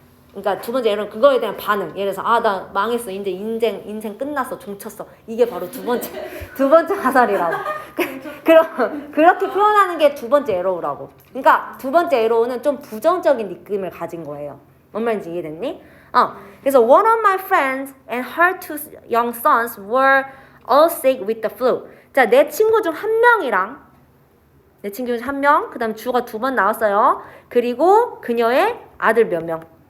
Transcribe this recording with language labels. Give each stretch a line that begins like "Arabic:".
Korean: 그러니까 두 번째 에러우 그거에 대한 반응. 예를 들어서 아, 나 망했어. 이제 인생 끝났어. 종쳤어. 이게 바로 두 번째 화살이라고. 그렇게 표현하는 게 두 번째 에러우라고. 그러니까 두 번째 에러우는 좀 부정적인 느낌을 가진 거예요. 뭔 말인지 이해됐니? 그래서
English: one of my friends and her two young sons were all sick with the flu.
Korean: 자, 내 친구 중 한 명이랑 내 친구 중 한 명, 그 다음 주가 두 번 나왔어요. 그리고 그녀의 아들 몇 명?